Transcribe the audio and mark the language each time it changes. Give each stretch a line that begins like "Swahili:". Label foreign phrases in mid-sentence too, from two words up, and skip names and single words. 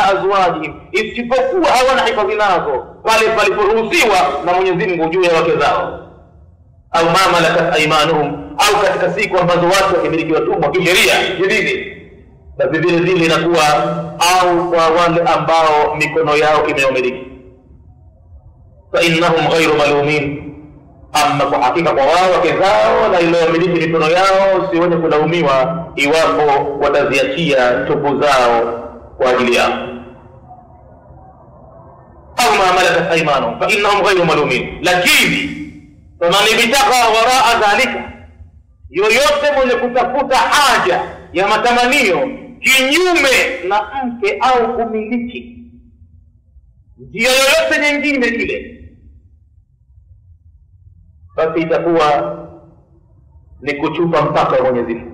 Swahili: azwajihim, isipokuwa hawana hifadhi nazo pale paliporuhusiwa na Mwenyezi Mungu juu ya wake zao, au
Arabic: ما ملكت أيمانهم,
Swahili: au katika siku ambazo watu wakimiliki watumwa kisheria jididi, basi vile vile inakuwa au kwa wale ambao mikono yao imeomiliki,
Arabic: فإنهم غير ملومين,
Swahili: amma kwa hakika kwa wao wake zao na iliyomiliki mikono yao si wenye kulaumiwa iwapo wataziachia tupu zao kwa ajili yao.
Arabic: أو ما ملكت أيمانهم فإنهم غير ملومين,
Swahili: lakini
Arabic: فمن ابتغى وراء ذلك,
Swahili: yoyote mwenye kutafuta haja ya matamanio kinyume na mke au kumiliki njia yoyote nyingine ile, basi itakuwa ni kuchupa mpaka wa Mwenyezi Mungu.